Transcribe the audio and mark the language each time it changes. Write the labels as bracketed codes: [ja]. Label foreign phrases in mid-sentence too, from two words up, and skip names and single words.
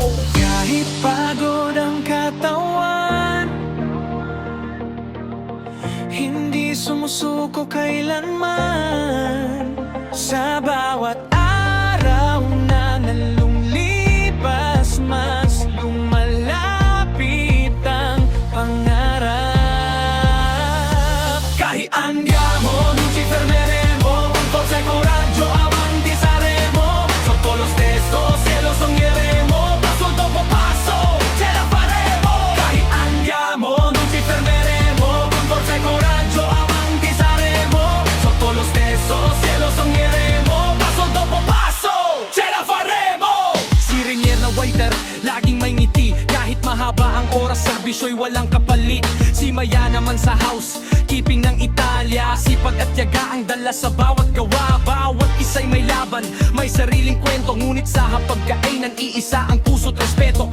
[tl] Kahit pagod ang katawan, hindi sumusuko kailanman. Sa bawat araw na nalulumipas, mas lumalapit ang pangarap. [it] Kahit andiamo, non ci fermeremo, con forza e coraggio avanti saremo. Sotto lo stesso cielo sogneremo, passo dopo passo ce la faremo. Kahit andiamo, non ci fermeremo, con forza e coraggio avanti saremo. Sotto lo stesso cielo sogneremo, passo dopo passo ce la faremo. [tl] Si Renier na waiter, laging may ngiti. Kahit mahaba ang oras, servisyo'y walang kapalit. Si Maya naman sa house, keeping ng Italia. Sipag at yaga ang dala sa bawat gawa. Bawat isa'y may laban, may sariling kwento. Ngunit sa hapagkainan, iisa ang puso't respeto.